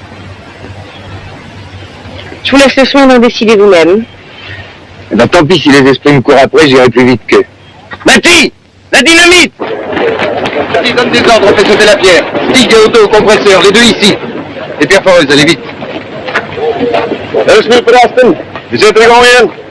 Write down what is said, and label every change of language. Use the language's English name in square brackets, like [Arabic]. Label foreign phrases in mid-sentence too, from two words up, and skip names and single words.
[French] Je vous laisse le soin d'en décider vous-même. Eh ben, tant pis si les esprits me courent après, j'irai plus vite qu'eux. Matty! La dynamite! Matty, donne des ordres, on fait sauter la pierre. Stick et auto au compresseur, les deux ici. Et pierre foreuse, allez vite. [Dutch] Dat is nu Trollsten. We zitten er gewoon in.